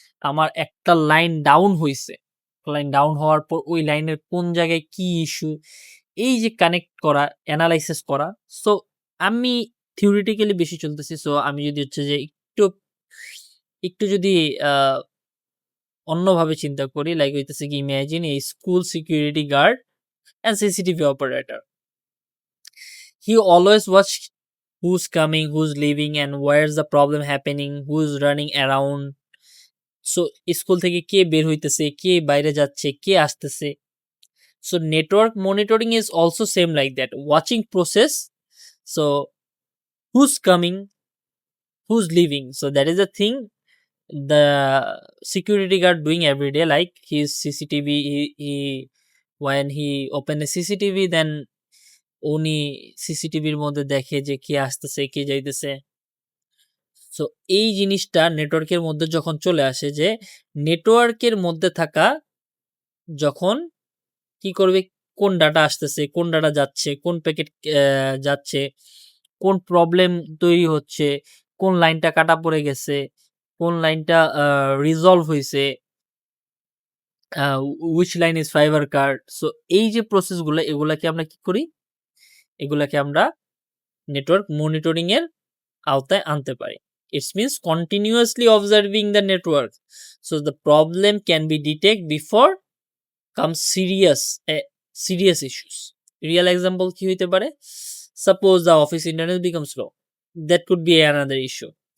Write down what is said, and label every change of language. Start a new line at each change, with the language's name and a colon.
Bangla: আমার একটা line down হইছে। লাইন ডাউন হওয়ার পর ওই লাইনের কোন জায়গায় কি ইস্যু, এই যে কানেক্ট করা, এনালাইসিস করা। সো আমি থিওরিটিক্যালি বেশি চলতেছি। সো আমি যদি হচ্ছে যে একটু যদি আ অন্যভাবে চিন্তা করি, লাইক হইতেছে কি, imagine a school security guard
English: and CCTV operator. He always watch who's coming, who's leaving, and where's the problem happening, who's running around.
Bangla: So school থেকে কে বের হইতেছে, কে বাইরে যাচ্ছে, কে আসতেছে।
English: So network monitoring is also same like that, watching process. So who's coming, who's leaving. So that is the thing the security guard doing every day, like his CCTV, he when he open a CCTV, then
Bangla: উনি সিসিটিভির মধ্যে দেখে যে কে আসতেছে, কে যাইতেছে। So এই জিনিসটা নেটওয়ার্কের মধ্যে যখন চলে আসে, যে নেটওয়ার্কের মধ্যে থাকা যখন কি করবে, কোন ডাটা আসতেছে, কোন ডাটা যাচ্ছে, কোন প্যাকেট যাচ্ছে, কোন প্রবলেম তৈরি হচ্ছে, কোন লাইনটা কাটা পড়ে গেছে, কোন লাইনটা রিজলভ হইছে,
English: which line is fiber card.
Bangla: So এই যে প্রসেসগুলো, এগুলাকে আমরা কি করি, এগুলাকে আমরা নেটওয়ার্ক মনিটরিং এর আওতায় আনতে পারি।
English: It means continuously observing the network, so the problem can be detected before comes serious issues. Real example
Bangla: কি হইতে পারে,
English: suppose the office internet becomes slow, that could be another issue.